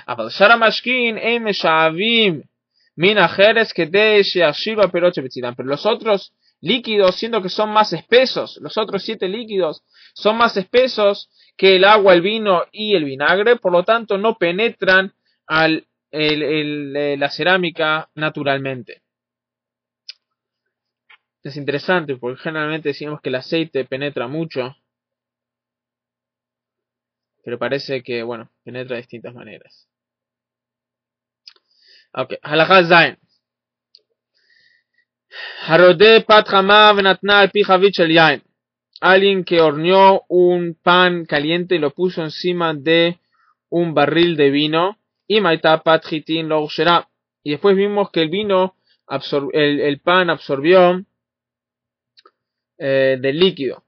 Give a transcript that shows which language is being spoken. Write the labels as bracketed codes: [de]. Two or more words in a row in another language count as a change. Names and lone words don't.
[es] Pero los otros líquidos, siendo que son más espesos, los otros 7 líquidos son más espesos que el agua, el vino y el vinagre, por lo tanto no penetran la cerámica naturalmente. Es interesante porque generalmente decimos que el aceite penetra mucho, pero parece que, bueno, penetra de distintas maneras. [he] Ok, הלכה זין. הרודה פת חמה ונתנה על פי חבית של יין. [es] Alguien que horneó un pan caliente y lo puso encima de un barril de vino. Y [he] מצא פת חיטין לא הוכשרה. [es] Y después vimos que el pan absorbió del líquido.